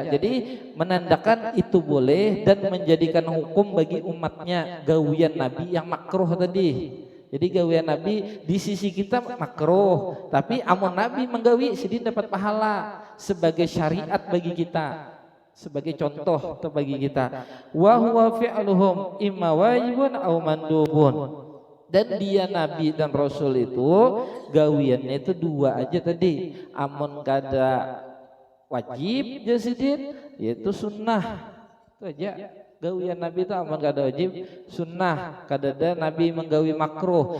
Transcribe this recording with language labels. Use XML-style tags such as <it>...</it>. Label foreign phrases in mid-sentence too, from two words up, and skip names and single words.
<bjn>Jadi menandakan itu boleh dan menjadikan hukum bagi umatnya gawian Nabi yang makruh tadi. Jadi gawian Nabi di sisi kita makruh, tapi amun Nabi menggawi sidin dapat pahala sebagai syariat bagi kita, sebagai contoh atau bagi kita.</bjn> <ar>وهو فعلهم إما واجب أو مندوب.</ar> <bjn>Dan dia Nabi dan Rasul itu gawiannya itu dua aja tadi. Amun kada wajib jasidin yaitu sunnah. Itu aja. Gawian Nabi itu amun kada wajib sunnah, kadada Nabi menggawi makruh.</bjn>